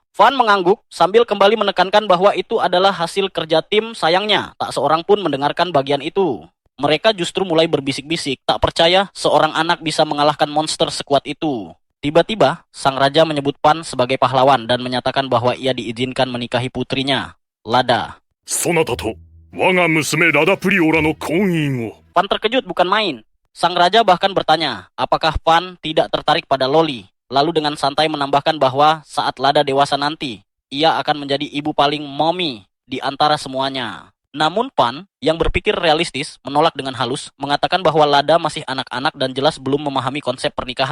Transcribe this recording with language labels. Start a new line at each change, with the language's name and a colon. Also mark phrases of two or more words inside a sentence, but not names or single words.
Indonesian: Van mengangguk sambil kembali menekankan bahwa itu adalah hasil kerja tim. Sayangnya, tak seorang pun mendengarkan bagian itu. Mereka justru mulai berbisik-bisik, tak percaya seorang anak bisa mengalahkan monster sekuat itu. Tiba-tiba, sang raja menyebut Pan sebagai pahlawan dan menyatakan bahwa ia diizinkan menikahi putrinya, Lada.
Japanese: そなたと我が娘ラダプリオラの婚姻を。
Indonesian: Pan terkejut bukan main. Sang raja bahkan bertanya, apakah Pan tidak tertarik pada Loli? Lalu dengan santai menambahkan bahwa saat Lada dewasa nanti, ia akan menjadi ibu paling mommy di antara semuanya. Namun Pan, yang berpikir realistis, menolak dengan halus, mengatakan bahwa Lada masih anak-anak dan jelas belum memahami konsep pernikahan.